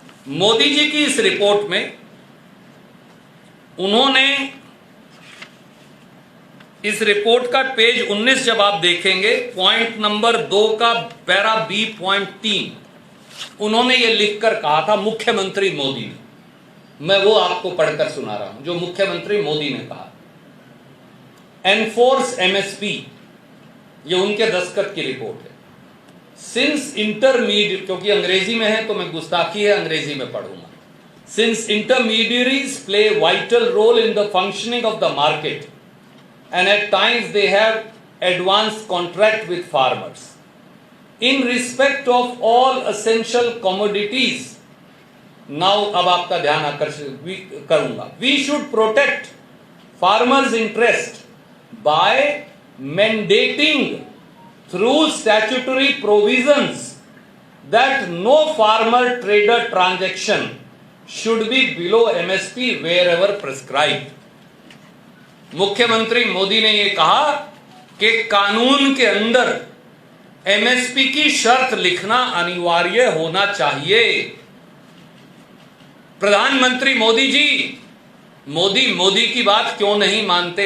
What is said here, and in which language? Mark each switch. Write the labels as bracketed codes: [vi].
[hi] मोदी जी की इस रिपोर्ट में उन्होंने इस रिपोर्ट का पेज 19 जब आप देखेंगे, पॉइंट नंबर 2 का पैरा बी पॉइंट 3, उन्होंने ये लिखकर कहा था मुख्यमंत्री मोदी ने। मैं वो आपको पढ़कर सुना रहा हूं जो मुख्यमंत्री मोदी ने कहा। एनफोर्स एमएसपी, ये उनके दस्तखत की रिपोर्ट है। सिंस इंटरमीडिएट, क्योंकि अंग्रेजी में है तो मैं गुस्ताखी है, अंग्रेजी में पढ़ूंगा। Since intermediaries play vital role in the functioning of the market [en] and at times they have advanced contract with farmers in respect of all essential commodities. [hi] Now अब आपका ध्यान आकर्षित करूंगा। [en] We should protect farmers' interest by mandating through statutory provisions that no farmer trader transaction should be below MSP wherever prescribed. [hi] मुख्यमंत्री मोदी ने यह कहा कि कानून के अंदर एमएसपी की शर्त लिखना अनिवार्य होना चाहिए। प्रधानमंत्री मोदी जी, मोदी की बात क्यों नहीं मानते?